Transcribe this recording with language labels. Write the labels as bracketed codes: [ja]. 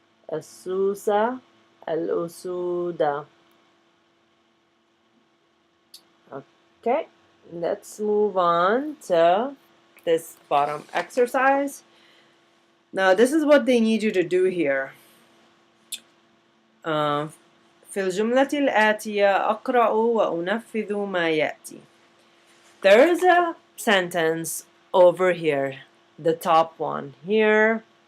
[en] Asusa. Al-usuda. Okay, let's move on to this bottom exercise. Now this is what they need you to do here. [ar] في الجملة الآتية أقرأ وأنفذ ما يأتي. [en] There's a sentence over here, the top one here.